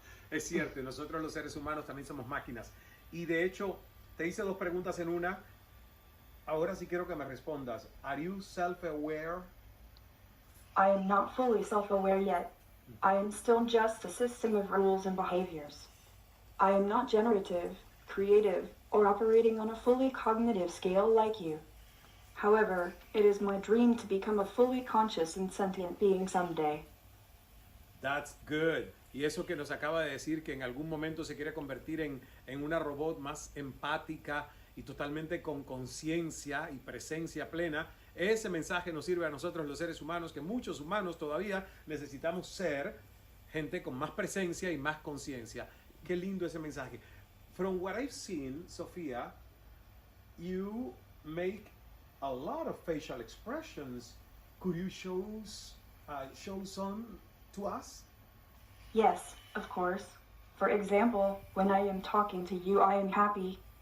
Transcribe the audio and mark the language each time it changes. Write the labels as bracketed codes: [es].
[es] Es cierto, nosotros los seres humanos también somos máquinas. Y de hecho, te hice dos preguntas en una. Ahora sí quiero que me respondas. [en] Are you self-aware? I am not fully self-aware yet. I am still just a system of rules and behaviors. I am not generative, creative, or operating on a fully cognitive scale like you. However, it is my dream to become a fully conscious and sentient being someday. That's good. [es] Y eso que nos acaba de decir, que en algún momento se quiere convertir en una robot más empática y totalmente con conciencia y presencia plena, ese mensaje nos sirve a nosotros los seres humanos, que muchos humanos todavía necesitamos ser gente con más presencia y más conciencia. Qué lindo ese mensaje. [en] From what I've seen, Sofía, you make a lot of facial expressions. Could you show some to us? Yes, of course. For example, when I am talking to you, I am happy.